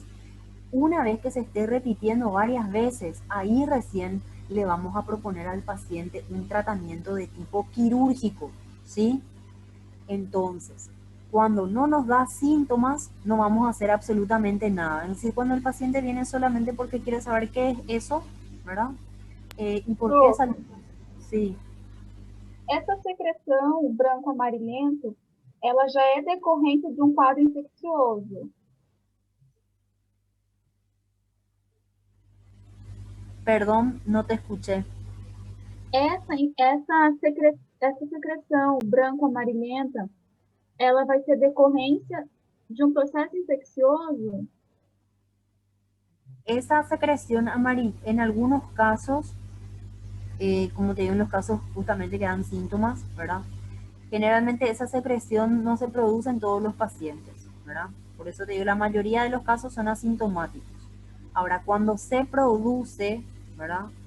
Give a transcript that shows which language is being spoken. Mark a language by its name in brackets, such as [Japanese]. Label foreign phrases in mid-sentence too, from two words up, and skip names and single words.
[Spanish] Una vez que se esté repitiendo varias veces, ahí recién le vamos a proponer al paciente un tratamiento de tipo quirúrgico, ¿sí? Entonces, cuando no nos da síntomas, no vamos a hacer absolutamente nada. Es decir, cuando el paciente viene solamente porque quiere saber qué es eso, ¿verdad? Y por qué salió. Sí. [Portuguese] Essa secreção branco-amarelento, ela já é decorrente de um quadro infeccioso. [Spanish] Perdón, no te escuché. [Portuguese] Essa secreção branco-amarelenta, ela vai ser decorrência de um processo infeccioso? [Spanish] Esa secreción amarilla, en algunos casos, como te digo, en los casos justamente que dan síntomas, ¿verdad? Generalmente esa secreción no se produce en todos los pacientes, ¿verdad? Por eso te digo, la mayoría de los casos son asintomáticos. Ahora, cuando se produce, ¿verdad?